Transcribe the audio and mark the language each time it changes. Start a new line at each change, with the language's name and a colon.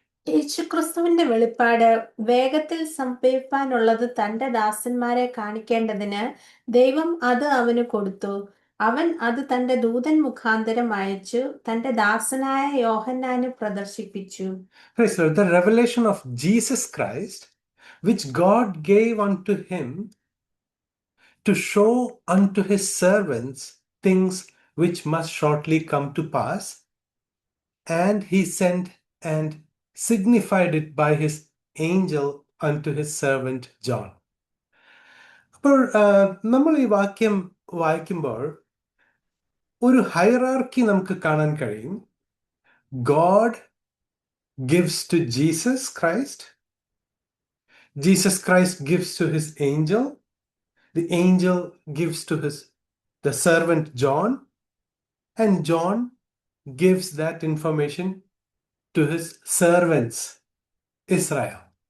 Malayalam: യേശുക്രിസ്തുവിന്റെ വെളിപ്പാട് വേഗത്തിൽ സംഭവിപ്പാനുള്ളത് തന്റെ ദാസന്മാരെ കാണിക്കേണ്ടതിന് ദൈവം അത് അവന് കൊടുത്തു. അവൻ അത് തന്റെ ദൂതൻ മുഖാന്തരം അയച്ചു തന്റെ ദാസനായ യോഹന്നാന് പ്രദർശിപ്പിച്ചു.
English: Praise the Lord. The revelation of Jesus Christ, which God gave unto him to show unto his servants things which must shortly come to pass, and he sent and signified it by his angel unto his servant John.
Malayalam: അപ്പോൾ നമ്മൾ ഈ വാക്യം വായിക്കുമ്പോൾ ഒരു hierarchy നമുക്ക് കാണാൻ കഴിയും. God
English: gives to Jesus Christ, Jesus Christ gives to his angel, the angel gives to the servant John, and John gives that information to his servants Israel.